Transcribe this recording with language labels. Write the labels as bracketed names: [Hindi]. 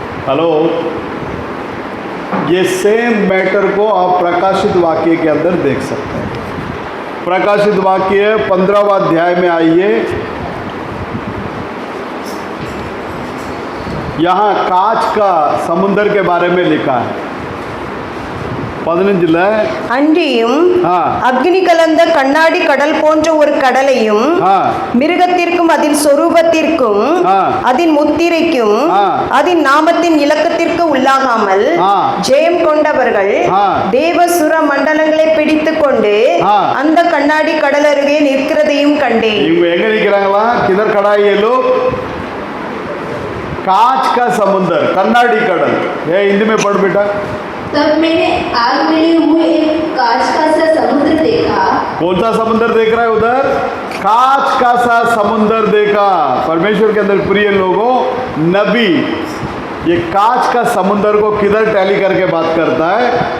[Hindi] Hello, ये same matter को आप प्रकाशित वाक्य के अंदर देख सकते हैं। प्रकाशित वाक्य 15वां अध्याय में आइए। यहाँ कांच का समुद्र के बारे में लिखा है। 15 [Tamil] அன்றியும் [Hindi] हाँ, [Tamil] அக்னி கலந்த கண்ணாடி கடல் போன்ற ஒரு கடலையும் [Hindi] हाँ, [Tamil] மிருகத்திற்கும் அதன் சொரூபத்திற்கும் [Hindi] हाँ। [Tamil] அதன் முத்திரைக்கும் [Hindi] हाँ। [Tamil] அதன் நாமத்தின் இலக்கத்திற்கு உள்ளாகாமல் [Hindi] हाँ। [Tamil] ஜெயம் கொண்டவர்கள் [Hindi] हाँ। [Tamil] தேவசுர மண்டலங்களை பிடித்து கொண்டு [Hindi] हाँ। [Tamil] அந்த கண்ணாடி கடல் அருகே நிற்கிறதையும் கண்டேன்। இவங்க எங்க நிற்கிறாங்களா? [Hindi] किधर खड़ा है ये लोग? कांच का समुद्र, कन्नाडी कडल। ये हिंदी में पढ़ बेटा। तब मैंने आग मिली हुई एक कांच का सा समुद्र देखा। कौन सा समुद्र देख रहा है उधर? कांच का सा समुद्र देखा। परमेश्वर के अंदर प्रिय लोगों, नबी ये कांच का समुद्र को किधर टैली करके बात करता है?